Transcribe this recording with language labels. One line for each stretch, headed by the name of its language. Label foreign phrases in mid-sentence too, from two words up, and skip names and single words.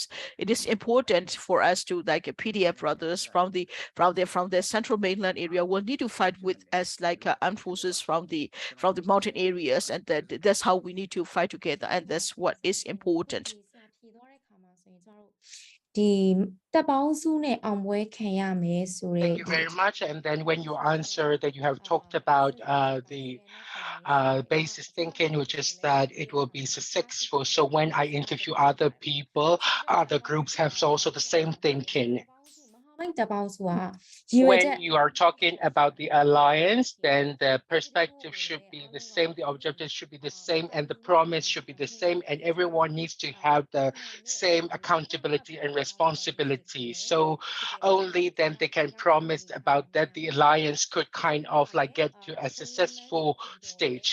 English: It is important for us to, like PDF brothers from the central mainland area, will need to fight with us, like armed forces from the mountain areas, and that's how we need to fight together, and that's what is important.
Burmese: တပ်ပေါင်းစုနဲ့အောင်ပွဲခံရမယ်ဆိုတဲ့
English: Thank you very much. And then when you answer that you have talked about the basis thinking, which is that it will be successful. So when I interview other people, other groups have also the same thinking.
Burmese: မဟာမိတ်တပ်ပေါင်းစုကရည်ရွယ်ချက်
English: When you are talking about the alliance, then the perspective should be the same, the objective should be the same, and the promise should be the same, and everyone needs to have the same accountability and responsibility. So only then they can promise about that the alliance could kind of like get to a successful stage.